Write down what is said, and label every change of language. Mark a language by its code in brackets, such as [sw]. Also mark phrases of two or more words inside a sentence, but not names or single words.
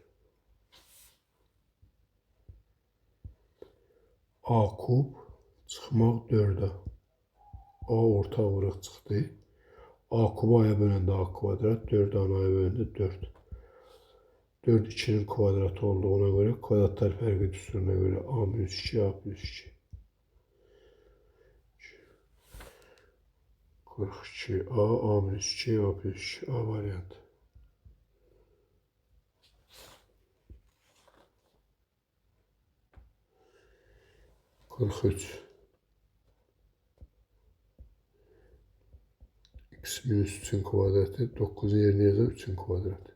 [az] A kub çıxmaq 4'ə. A orta vuraq çıxdı. A kubu aya böləndə A kvadrat, 4 aya böləndə 4. 4 2'nin kvadratı olduğuna göre kvadratlar fərqi düsturuna göre A minus 2, A plus 2. 42 A minus 2, A plus 2. A variantı. 43. X minus 3'ün kvadratı 9'un yerine yazar 3'ün kvadratı.